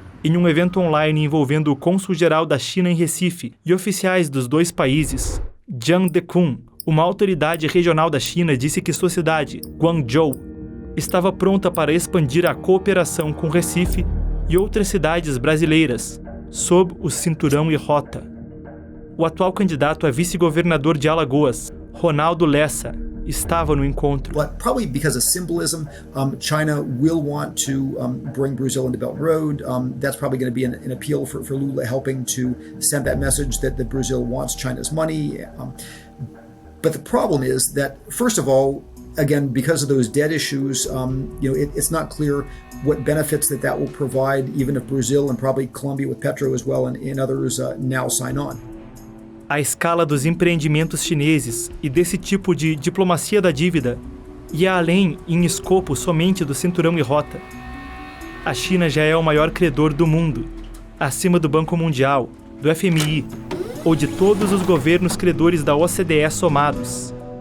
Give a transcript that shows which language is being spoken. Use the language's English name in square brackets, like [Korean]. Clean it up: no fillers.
[Portuguese] em um evento online envolvendo o cônsul-geral da China em Recife e oficiais dos 2 países, Jiang Dekun, uma autoridade regional da China, disse que sua cidade, Guangzhou, estava pronta para expandir a cooperação com Recife e outras cidades brasileiras, sob o Cinturão e Rota. O atual candidato a vice-governador de Alagoas, Ronaldo Lessa, estava no encontro. [English] But probably because of symbolism, China will want to bring Brazil into Belt and Road. That's probably going to be an appeal for Lula, helping to send that message that Brazil wants China's money. But the problem is that, first of all, again, because of those debt issues, it's not clear what benefits that will provide, even if Brazil and probably Colombia with Petro as well and others now sign on. [Portuguese] A escala dos empreendimentos chineses e desse tipo de diplomacia da dívida ia além em escopo somente do Cinturão e Rota. A China já é o maior credor do mundo, acima do Banco Mundial, do FMI ou de todos os governos credores da OCDE somados.